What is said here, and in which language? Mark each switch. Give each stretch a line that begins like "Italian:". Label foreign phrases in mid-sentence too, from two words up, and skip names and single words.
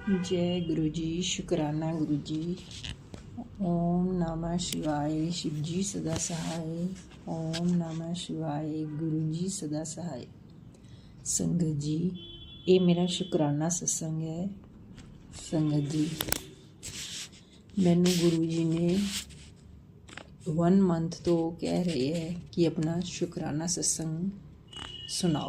Hindi: जय गुरु जी। शुक्राना गुरु जी। ओम नमः शिवाय। शिव जी सदा सहाय। ओम नमः शिवाय। गुरु जी सदा सहाय। संगत जी, ये मेरा शुक्राना सत्संग है। संगत जी, मैनू गुरु जी ने 1 मंथ तो कह रहे हैं कि अपना शुक्राना सत्संग सुनाओ।